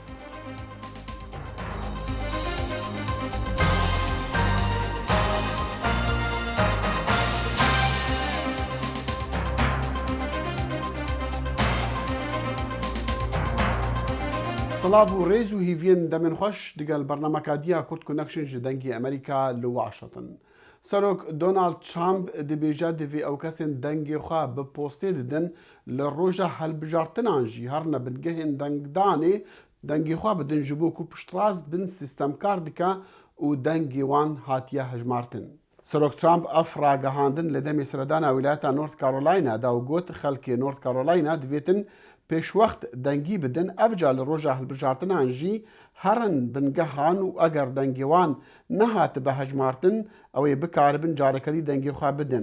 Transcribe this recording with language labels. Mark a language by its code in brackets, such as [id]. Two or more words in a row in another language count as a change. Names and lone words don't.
[ku] سڵاو و ڕێز و هیڤێن دەمێن خۆش دەگەل بەرنامەکە دییا کورد کۆنەکشن ji dengê ئەمریکا li Washington. سەرۆک دۆنالد ترامپ dibêje divê ew kesên dengê xwe bi postê didin li roja helbijartinan jî her ne bingehên dengdanê dengê xwe bidin ji bo ku piştrast bin sîstemkar dike û dengê wan hatiye hejmartin. سەرۆک ترامپ ev ragihandin li demê seredana wîlayeta North Carolina da û got xelkê North Carolina divêtin pêşwext dengî bidin ev ca li roja hilbijartinan jî herin bingehan û eger dengê wan nehatibe hejmartin ew ê bikaribin carekedî dengê xwe bidin.